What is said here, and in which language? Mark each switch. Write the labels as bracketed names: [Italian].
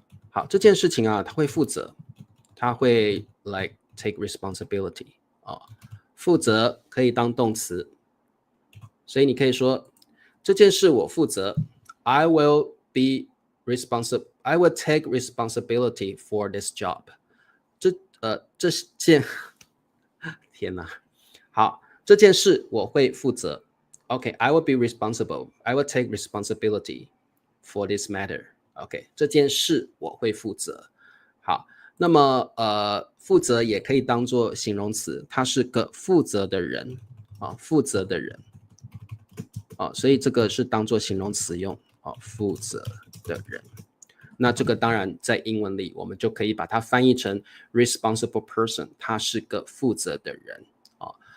[Chinese] 好，这件事情啊，他会负责，他会 [English] like take responsibility [Chinese] 啊，负责可以当动词，所以你可以说这件事我负责 ， [English] I will be responsible, I will take responsibility for this job。 [Chinese] 这件，天哪，好，这件事我会负责。 [English] OK，I will be responsible. I will take responsibility for this matter. [Chinese] OK， 这件事我会负责。好，那么负责也可以当做形容词，他是个负责的人啊，负责的人啊，所以这个是当做形容词用啊，负责的人。那这个当然在英文里，我们就可以把它翻译成 responsible person， 他是个负责的人啊。